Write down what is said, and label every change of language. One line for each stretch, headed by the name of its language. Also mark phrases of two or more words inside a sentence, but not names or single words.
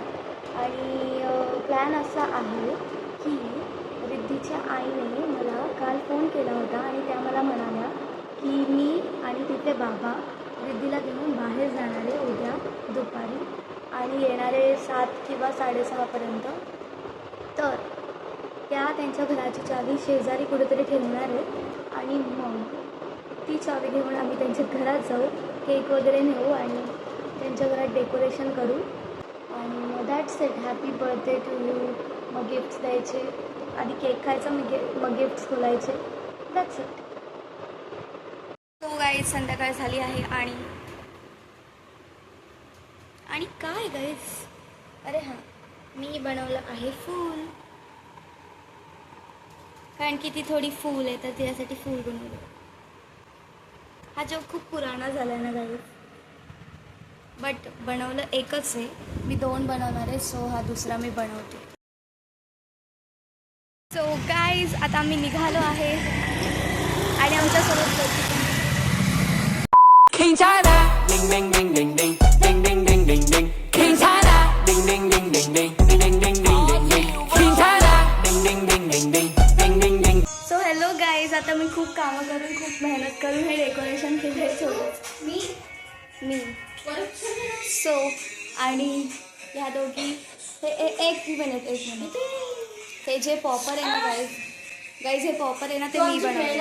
Marathi: आणि प्लॅन असा आहे की रिद्धीच्या आईने मला काल फोन केला होता आणि त्या मला म्हणाल्या की मी आणि तिचे बाबा रिद्धीला घेऊन बाहेर जाणार आहे उद्या दुपारी आणि येणारे 7 किंवा 6:30पर्यंत. तर त्या त्यांच्या घराची चावी शेजारी कुठेतरी ठेवणार आहेत आणि मग ती चावी घेऊन आम्ही त्यांच्या घरात जाऊ, केक वगैरे नेऊ आणि त्यांच्या घरात डेकोरेशन करू आणि मग
English: that's it. happy birthday to you.
Marathi: मग गिफ्ट्स द्यायचे. आधी केक खायचा, मग गिफ्ट्स खोलायचे.
English: that's it. so guys
Marathi: संध्याकाळ झाली आहे आणि काय गाईज, अरे हां, मी बनवलं आहे फूल. कारण की ती थोडी फूल आहे तर तिच्यासाठी फूल बनवलं. हा जोक खूप पुराणा झाला आहे ना गाईज, बट बनवलं एकच आहे. मी 2 बनवणार आहे. सो हा दुसरा मी बनवते.
English: so guys
Marathi: आता आम्ही निघालो आहे आणि आमच्यासोबत
English: King China, ding ding ding ding ding, ding ding ding ding ding. King China, ding ding ding ding ding, ding ding ding ding ding. King China, ding ding ding ding ding, ding ding ding. so hello guys,
Marathi: आता मी खूप कामं करून खूप मेहनत करून हे डेकोरेशन केलं आहे थोडं मी. सो आणि ह्या दोघी हे एक मिनिट हे जे पॉपर आहे ना गाईज हे पॉपर आहे ना ते मी बनवलं.